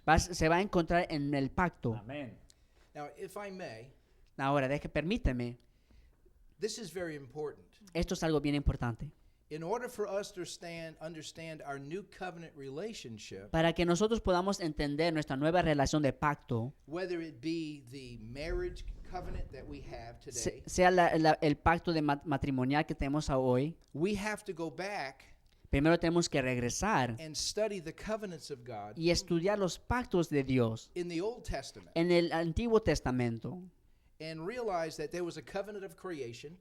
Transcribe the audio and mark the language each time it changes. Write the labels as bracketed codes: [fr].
[es] se va a encontrar en el pacto. Amén. [en] Now, if I may, [es] Ahora, permíteme, [en] this is very important. [es] esto es algo bien importante. [en] In order for us to understand our new covenant relationship, [es] Para que nosotros podamos entender nuestra nueva relación de pacto, [en] whether it be the marriage covenant that we have today, [es] sea el pacto de matrimonial que tenemos hoy, [en] we have to go back [es] primero tenemos que regresar [en] and study the covenants of God [es] y estudiar los pactos de Dios [en] in the Old Testament [es] en el Antiguo Testamento [en] and realize that there was a covenant of creation,